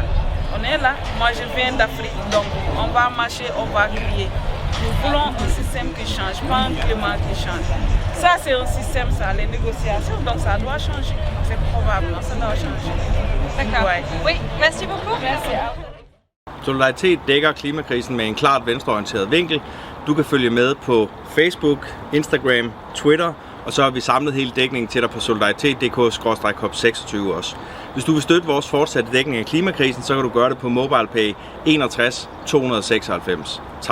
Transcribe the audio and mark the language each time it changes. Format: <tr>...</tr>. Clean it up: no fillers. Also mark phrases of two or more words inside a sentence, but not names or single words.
<fr>On est là, moi je viens d'Afrique, donc on va marcher, on va crier. Nous voulons un système qui change, pas un climat qui change. Ça c'est un système, ça, les négociations, donc ça doit changer. C'est probable, ça doit changer. D'accord. Ouais. Oui, merci beaucoup. Merci à vous.</fr> <da>Solidaritet dækker klimakrisen med en klart venstreorienteret vinkel. Du kan følge med på Facebook, Instagram, Twitter, og så har vi samlet hele dækningen til dig på solidaritet.dk/COP26 også. Hvis du vil støtte vores fortsatte dækning af klimakrisen, så kan du gøre det på MobilePay 61 296.</da>